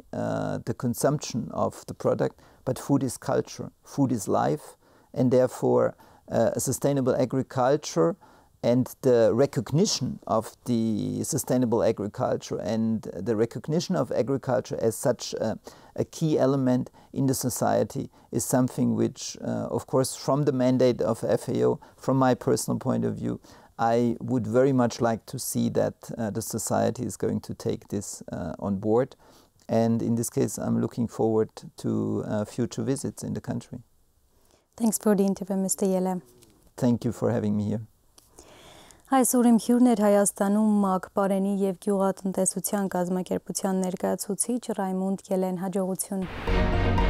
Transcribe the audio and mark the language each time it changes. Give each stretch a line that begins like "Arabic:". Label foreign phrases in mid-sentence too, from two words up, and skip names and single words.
English: the consumption of the product, but food is culture, food is life, and therefore a sustainable agriculture and the recognition of the sustainable agriculture and the recognition of agriculture as such a key element in the society is something which, of course, from the mandate of FAO, from my personal point of view, I would very much like to see that the society is going to take this on board. And in this case, I'm looking forward to future visits in the country. Thanks for the interview, Mr. Jehle. Thank you for having me here.
Armenian: Այսօր իմ հյուրն էր Հայաստանում ՄԱԿ պարենի և գյուղատնտեսության կազմակերպության ներկայացուցիչ Ռայմունդ Ջելեն։ Հաջողություն։